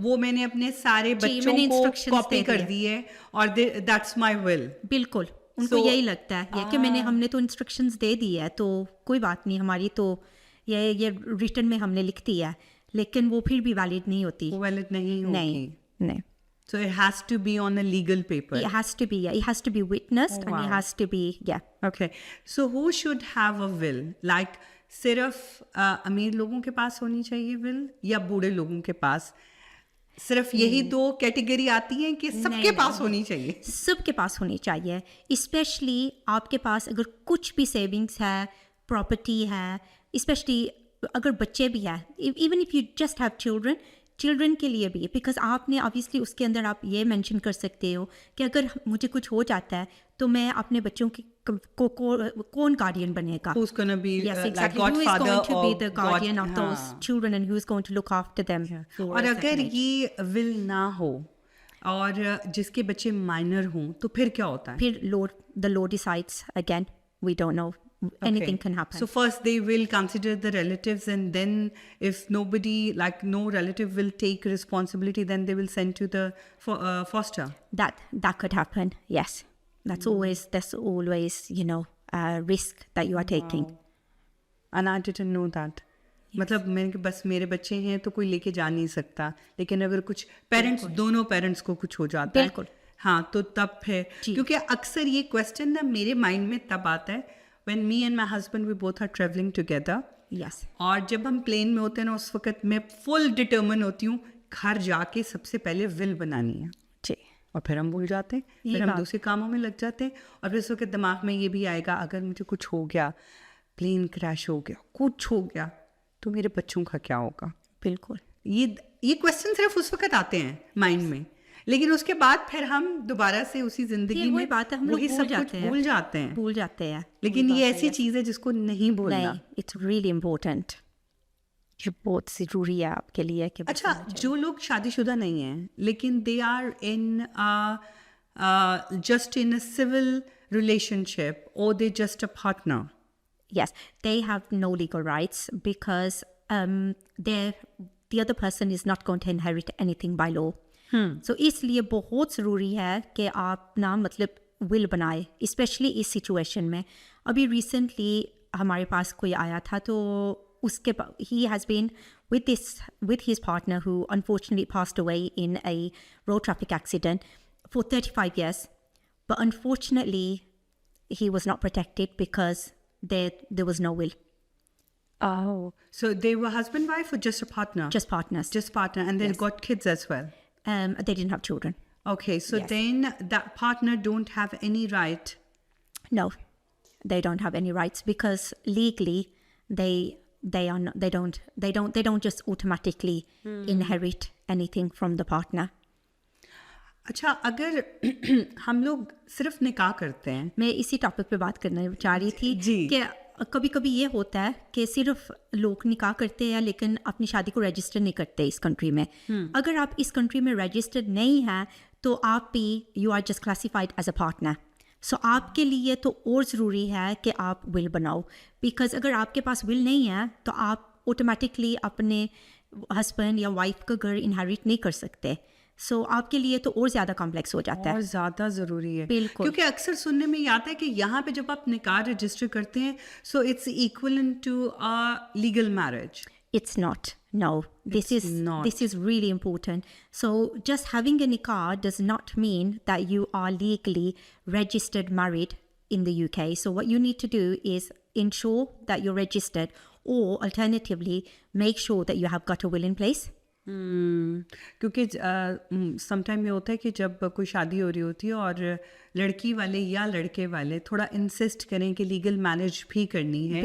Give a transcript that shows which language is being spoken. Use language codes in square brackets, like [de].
[hi] वो मैंने अपने सारे बच्चों को कॉपी कर दी है और [en] That's my will. [hi] बिल्कुल, उनको यही लगता है कि हमने तो इंस्ट्रक्शंस दे दी है तो कोई बात नहीं, हमारी तो ये रिटर्न में हमने लिख दिया है, लेकिन वो फिर भी वैलिड नहीं होती, वो वैलिड नहीं होगी। नहीं। [en] So it has to be on a legal paper. It has to be, yeah, it has to be witnessed, and wow. it has to be, yeah. Okay. So who should have a will? [hi] Like सिर्फ अमीर लोगों के पास होनी चाहिए will या बूढ़े लोगों के पास? सिर्फ यही दो कैटेगरी आती हैं कि सबके पास होनी चाहिए? सबके पास होनी चाहिए, स्पेशली आपके पास अगर कुछ भी सेविंग्स है, प्रॉपर्टी है, स्पेशली अगर बच्चे भी हैं, [en] even if you just have children [hi] के लिए भी, बिकॉज आपने ऑब्वियसली उसके अंदर आप ये मेंशन कर सकते हो कि अगर मुझे कुछ हो जाता है तो मैं अपने बच्चों की कौन गार्डियन बनेगा? [en] Who's going to be Yes, like exactly. Who is godfather going to be or the guardian of those [hi] हाँ. [en] children, and who is going to look after them? [hi] और अगर ये will ना हो और जिसके बच्चे माइनर हों तो फिर क्या होता है? [en] फिर the law decides again. We don't know. Anything can happen. So first they will consider the relatives, and then if nobody, like no relative will take responsibility, then they will send to the foster. That could happen. Yes, that's always a risk that you are taking. And I didn't know that. [hi] मतलब मैंने बस मेरे बच्चे हैं तो कोई लेके जा नहीं सकता, लेकिन अगर कुछ पेरेंट्स, दोनों पेरेंट्स को कुछ हो जाता है, बिल्कुल, हाँ, तो तब फिर, क्योंकि अक्सर ये क्वेश्चन ना मेरे माइंड में तब आता है [en] when me and my husband we both are traveling together. Yes. [hi] और जब हम प्लेन में होते हैं ना उस वक्त मैं फुल डिटर्मिन होती हूँ घर जाके सबसे पहले विल बनानी है, जी, और फिर हम भूल जाते हैं, फिर हम दूसरे कामों में लग जाते हैं, और फिर उस वक्त दिमाग में ये भी आएगा अगर मुझे कुछ हो गया, प्लेन क्रैश हो गया, कुछ हो गया, तो मेरे बच्चों का क्या होगा? बिल्कुल, ये क्वेश्चन सिर्फ उस वक्त आते हैं माइंड में, लेकिन उसके बाद फिर हम दोबारा से उसी जिंदगी में बात है, हम लोग भूल जाते हैं। लेकिन ये ऐसी चीज है जिसको नहीं भूलना। [en] it's really important, [hi] ये बहुत ज़रूरी है आपके लिए कि अच्छा, जो लोग शादीशुदा नहीं हैं लेकिन [en] They are in just in a civil relationship और they just a partner, yes, they have no legal rights because the other person is not going to inherit anything by law. [hi] So इसलिए बहुत ज़रूरी है कि आप ना मतलब will बनाए, स्पेशली इस सिचुएशन में। अभी रिसेंटली हमारे पास कोई आया था तो उसके [en] he has been with his partner who unfortunately passed away in a road traffic accident for 35 years, but unfortunately he was not protected because there was no will. Oh, so they were husband wife or just a partner? Just partners. Just partner, and they got kids as well. They didn't have children. Okay, so then that partner don't have any right. No, they don't have any rights because legally they are not, they don't just automatically inherit anything from the partner. [hi] अच्छा, अगर हम लोग सिर्फ निकाह करते हैं, मैं इसी टॉपिक पे बात करना चाह रही थी कि कभी कभी ये होता है कि सिर्फ लोग निकाह करते हैं लेकिन अपनी शादी को रजिस्टर नहीं करते इस कंट्री में। अगर आप इस कंट्री में रजिस्टर्ड नहीं हैं तो आप भी [en] You are just classified as a partner. [hi] सो आपके लिए तो और ज़रूरी है कि आप विल बनाओ, बिकॉज अगर आपके पास विल नहीं है तो आप ऑटोमेटिकली अपने हस्बैंड या वाइफ का घर इनहेरिट नहीं कर सकते। सो आपके लिए तो और ज़्यादा कॉम्प्लेक्स हो जाता है, और ज़्यादा ज़रूरी है। बिल्कुल, क्योंकि अक्सर सुनने में ये आता है कि यहाँ पे जब आप निकाह रजिस्टर करते हैं [en] So it's equivalent to a legal marriage. It's not. No, this is really important. So just having a nikah does not mean that you are legally registered married in the UK. So what you need to do is ensure that you're registered, or alternatively make sure that you have got a will in place. [hi] क्योंकि sometime ये होता है कि जब कोई शादी हो रही होती है और लड़की वाले या लड़के वाले थोड़ा इंसिस्ट करें कि लीगल मैरिज भी करनी है,